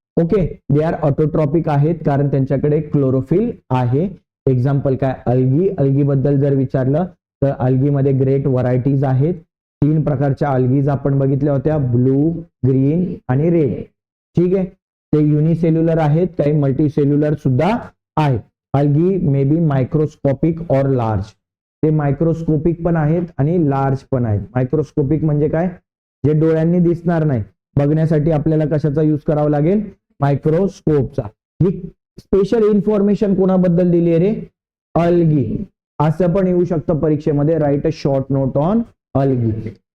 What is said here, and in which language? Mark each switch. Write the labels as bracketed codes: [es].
[mr] Okay, [en] they are [mr] autotrophic आहेत कारण त्यांच्याकडे क्लोरोफिल आहे. एक्झाम्पल काय? अल्गी. अल्गी बद्दल जर विचारलं तर अल्गीमध्ये ग्रेट व्हरायटीज आहेत. 3 प्रकारच्या अल्गीज आपण बघितल्या होत्या, ब्लू, ग्रीन आणि रेड. ठीक आहे, ते युनिसेल्युलर आहेत, काही मल्टीसेल्युलर सुद्धा आहेत. [en] Algae may be microscopic or large. [mr] ते मायक्रोस्कोपिक पण आहेत आणि लार्ज पण आहेत. मायक्रोस्कोपिक म्हणजे काय? जे डोळ्यांनी दिसणार नाही, बघण्यासाठी आपल्याला कशाचा यूज करावा लागेल? मायक्रोस्कोपचा. ही स्पेशल इन्फॉर्मेशन कोणाबद्दल दिली आहे रे? अल्गी. असं पण येऊ शकतं परीक्षेमध्ये, [en] Write a short note on algae.